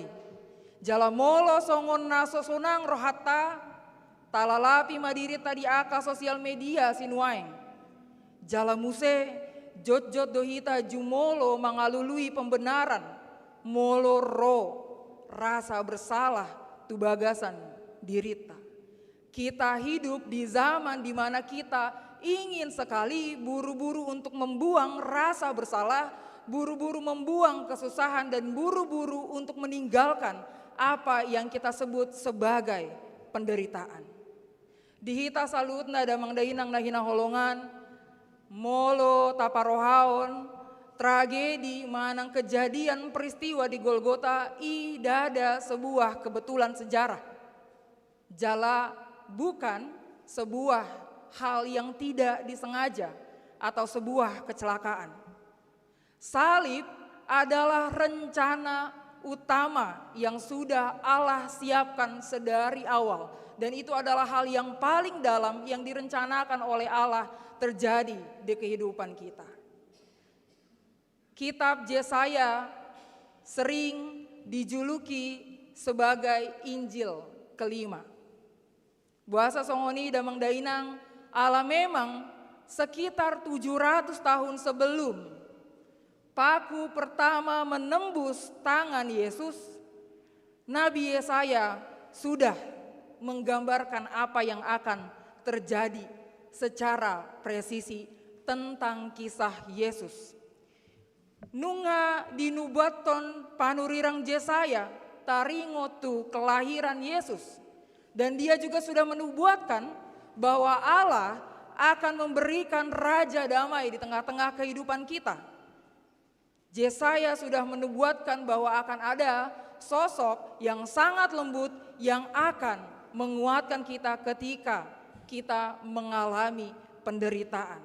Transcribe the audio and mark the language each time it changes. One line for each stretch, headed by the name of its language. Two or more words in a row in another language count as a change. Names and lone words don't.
Batak Toba: Jala molo songon na sosonang rohata, talalapi madiri tadi aka
Indonesian: sosial media
Batak Toba: sinuaing. Jala muse jot-jot dohita jumolo mangalului pembenaran. Molo ro
Indonesian: rasa bersalah
Batak Toba: tu bagasan dirita.
Indonesian: Kita hidup di zaman di mana kita ingin sekali buru-buru untuk membuang rasa bersalah buru-buru membuang kesusahan dan buru-buru untuk meninggalkan apa yang kita sebut sebagai penderitaan.
Batak Toba: Dihita salutna damang dainang nahina holongan, molo taparohaon, tragedi manang
Indonesian: kejadian peristiwa
Batak Toba: di Golgota idada
Indonesian: sebuah kebetulan sejarah. Jala bukan sebuah hal yang tidak disengaja atau sebuah kecelakaan. Salib adalah rencana utama yang sudah Allah siapkan sedari awal, dan itu adalah hal yang paling dalam yang direncanakan oleh Allah terjadi di kehidupan kita. Kitab Yesaya sering dijuluki sebagai Injil kelima. Bahasa
Batak Toba: Songoni damang dainang
Indonesian: Allah memang sekitar 700 tahun sebelum paku pertama menembus tangan Yesus, Nabi Yesaya sudah menggambarkan apa yang akan terjadi secara presisi tentang kisah Yesus.
Batak Toba: Nunga dinubaton panurirang Yesaya taringotu kelahiran Yesus.
Indonesian: Dan dia juga sudah menubuatkan bahwa Allah akan memberikan raja damai di tengah-tengah kehidupan kita. Yesaya sudah menubuatkan bahwa akan ada sosok yang sangat lembut yang akan menguatkan kita ketika kita mengalami penderitaan.